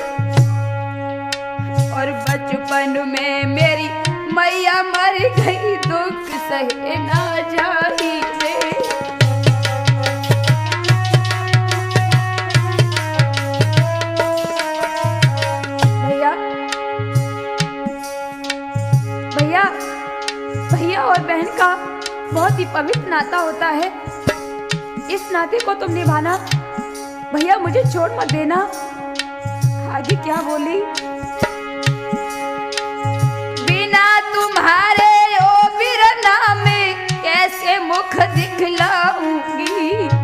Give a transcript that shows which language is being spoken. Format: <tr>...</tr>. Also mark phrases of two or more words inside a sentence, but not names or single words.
<hi>और बचपन में मेरी मैया मर गई दुख सहे ना जाई रे। भैया भैया भैया और बहन का बहुत ही पवित्र नाता होता है। इस नाते को तुम निभाना भैया, मुझे छोड़ मत देना। आगे क्या बोली? बिना तुम्हारे ओ बिरना में कैसे मुख दिखलाऊंगी।</hi>